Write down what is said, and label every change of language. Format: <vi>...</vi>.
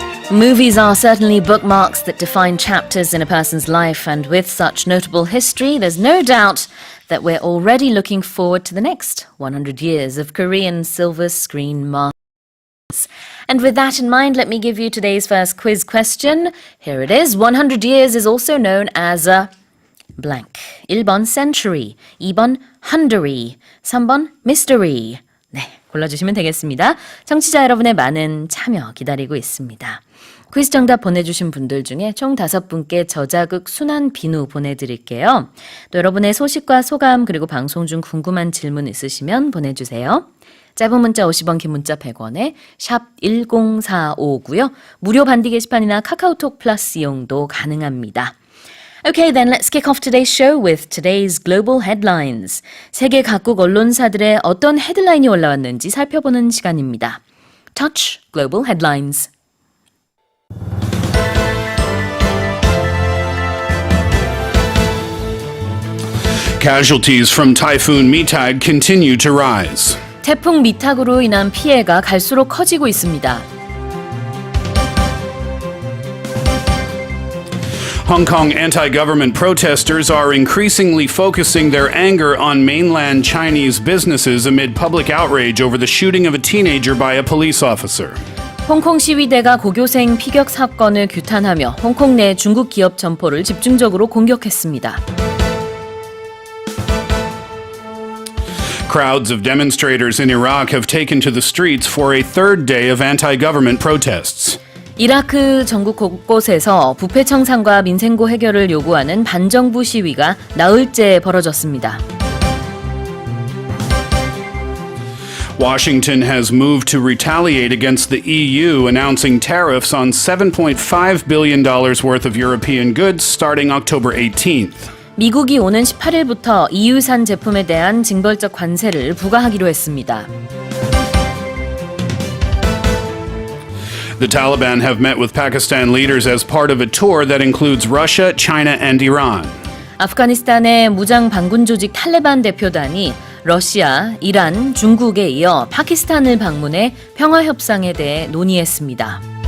<en>Movies are certainly bookmarks that define chapters in a person's life, and with such notable history, there's no doubt that we're already looking forward to the next 100 years of Korean silver screen masters. And with that in mind, let me give you today's first quiz question. Here it is. 100 years is also known as a blank. 1번 century, 2번 hundred, 3번 mystery.</en> <ko>네, 골라주시면 되겠습니다. 청취자 여러분의 많은 참여 기다리고 있습니다. 퀴즈 정답 보내주신 분들 중에 총 5분께 저자극 순한 비누 보내드릴게요. 또 여러분의 소식과 소감 그리고 방송 중 궁금한 질문 있으시면 보내주세요. 짧은 문자 50원, 긴 문자 100원에 샵 1045고요. 무료 반디 게시판이나 카카오톡 플러스 이용도 가능합니다.</ko> <en>Okay, then let's kick off today's show with today's global headlines.</en> <ko>세계 각국 언론사들의 어떤 헤드라인이 올라왔는지 살펴보는 시간입니다.</ko> <en>Touch Global Headlines. Casualties from Typhoon Mitag continue to rise.</en> <ko>태풍 미탁으로 인한 피해가 갈수록 커지고 있습니다.</ko> <en>Hong Kong anti-government protesters are increasingly focusing their anger on mainland Chinese businesses amid public outrage over the shooting of a teenager by a police officer.</en> <ko>홍콩 시위대가 고교생 피격 사건을 규탄하며 홍콩 내 중국 기업 점포를 집중적으로 공격했습니다.</ko> <en>Crowds of demonstrators in Iraq have taken to the streets for a third day of anti-government protests.</en> <ko>이라크 전국 곳곳에서 부패 청산과 민생고 해결을 요구하는 반정부 시위가 나흘째 벌어졌습니다.</ko> <en>Washington has moved to retaliate against the EU, announcing tariffs on $7.5 billion worth of European goods starting October 18th.</en> <ko>미국이 오는 18일부터 EU산 제품에 대한 징벌적 관세를 부과하기로 했습니다.</ko> <en>The Taliban have met with Pakistan leaders as part of a tour that includes Russia, China, and Iran.</en> <ko>아프가니스탄의 무장 반군 조직 탈레반 대표단이 러시아, 이란, 중국에 이어 파키스탄을 방문해 평화 협상에 대해 논의했습니다.</ko>